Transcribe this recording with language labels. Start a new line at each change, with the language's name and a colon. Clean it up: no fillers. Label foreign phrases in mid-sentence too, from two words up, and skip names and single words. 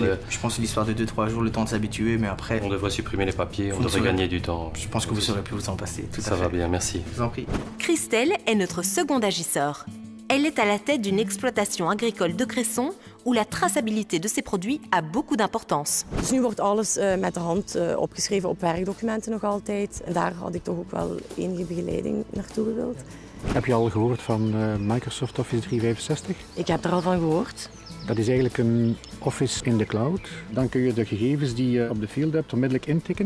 French: Allez, je pense que l'histoire de 2-3 jours, le temps de s'habituer, mais après... On devrait supprimer les papiers, on devrait gagner du temps. Je pense que vous saurez plus vous en passer, tout à fait. Ça va bien, merci. Je vous en prie. Christelle est notre second agisseur. Elle est à la tête d'une exploitation agricole de Cresson où la traçabilité de ses produits a beaucoup d'importance.
Dutch: Dus nu wordt alles met de hand opgeschreven op werkdocumenten nog altijd. En daar had ik toch ook wel enige begeleiding naartoe gewild. Heb je al gehoord van Microsoft Office 365? Ik heb er al van gehoord. Dat is eigenlijk een Office in de cloud. Dan kun je de gegevens die je op de field hebt onmiddellijk intikken.